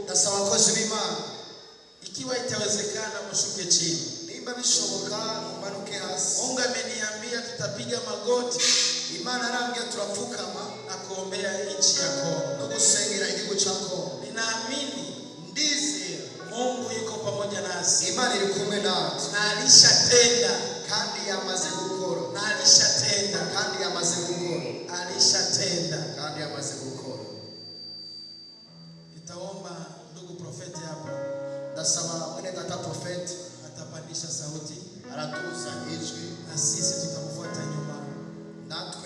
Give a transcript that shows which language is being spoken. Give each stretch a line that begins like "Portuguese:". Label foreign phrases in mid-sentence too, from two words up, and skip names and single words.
Rundi: ndasaba abakozi b'Imana
Swahili: ikiwa itawezekana mushuke chini.
Rundi: nimba bishoboka mumanuke hasi.
Swahili: Mungu ameniambia tutapiga magoti.
Rundi: Imana arambia turapfukama
Swahili: na kuombea nchi ya Kongo
Rundi: no gusengera igihugu cya Kongo.
Swahili: Ninaamini
Rundi: ndizera
Swahili: Mungu yuko pamoja nasi.
Rundi: Imana iri kumwe natwe
Swahili: na alishatenda
Rundi: kandi yamaze gukora.
Swahili: na alishatenda
Rundi: kandi yamaze gukora.
Swahili: alishatenda
Rundi: kandi yamaze gukora.
Swahili: Nitaomba ndugu profeti hapa,
Rundi: ndasaba mwene data profeti
Swahili: atapandisha sauti,
Rundi: aratuza ijwi
Swahili: na sisi tutamfuata nyuma,
Rundi: natwe